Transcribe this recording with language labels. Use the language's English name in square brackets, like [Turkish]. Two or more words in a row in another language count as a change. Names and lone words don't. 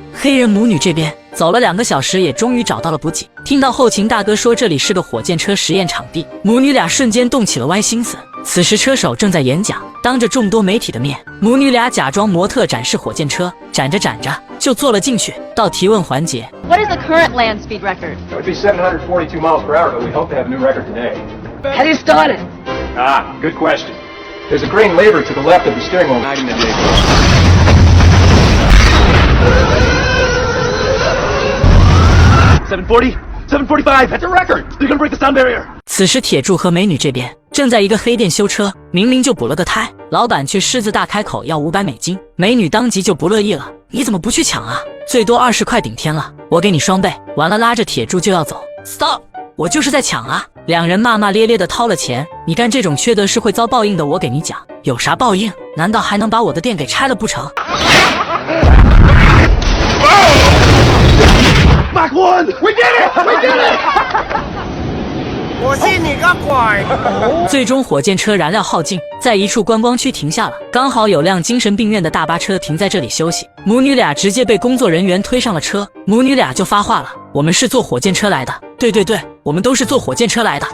[Chinese] 黑人母女这边走了2个小时，也终于找到了补给。听到后勤大哥说这里是个火箭车实验场地，母女俩瞬间动起了歪心思。此时车手正在演讲，当着众多媒体的面，母女俩假装模特展示火箭车，展着展着就坐了进去。到提问环节 [English] What is the current land speed record? It would be 742 miles per hour, but we hope to have a new record today. How do you start it? Good question. There's a green lever to the left of the steering wheel. 740, 745, that's a record. You're gonna break the sound barrier. [Chinese] 此时铁柱和美女这边正在一个黑店修车，明明就补了个胎，老板却狮子大开口要500美金，美女当即就不乐意了，你怎么不去抢啊？最多20块顶天了，我给你双倍。完了拉着铁柱就要走 ，Stop！我就是在抢啊！2人骂骂咧咧的掏了钱，你干这种缺德事会遭报应的，我给你讲，有啥报应？难道还能把我的店给拆了不成 [English] Mach 1, we did it, we did it. [Chinese] 我信你个鬼！最终火箭车燃料耗尽，在一处观光区停下了，刚好有辆精神病院的大巴车停在这里休息，母女俩直接被工作人员推上了车，母女俩就发话了，我们是坐火箭车来的，对对对，我们都是坐火箭车来的。